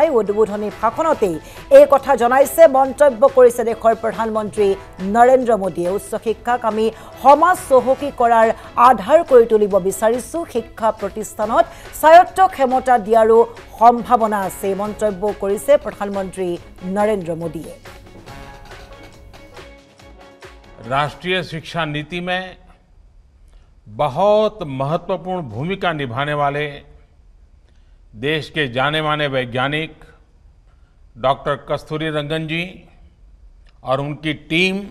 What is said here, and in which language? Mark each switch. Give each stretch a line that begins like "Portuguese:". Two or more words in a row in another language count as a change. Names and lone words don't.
Assamese: উদ্বোধনী ভাষণতেই এই কথা জনাইছে, মন্তব্য কৰিছে দেশৰ প্ৰধানমন্ত্ৰী নৰেন্দ্ৰ মোদীয়ে। উচ্চ শিক্ষাক আমি সমাজ চহকী কৰাৰ আধাৰ কৰি তুলিব বিচাৰিছোঁ। শিক্ষা প্ৰতিষ্ঠানত স্বায়ত্ত ক্ষমতা দিয়াৰো সম্ভাৱনা আছে, মন্তব্য কৰিছে প্ৰধানমন্ত্ৰী নৰেন্দ্ৰ মোদীয়ে।
Hindi: राष्ट्रीय शिक्षा नीति में बहुत महत्वपूर्ण भूमिका निभाने वाले देश के जाने माने वैज्ञानिक डॉक्टर कस्तूरीरंगन जी और उनकी टीम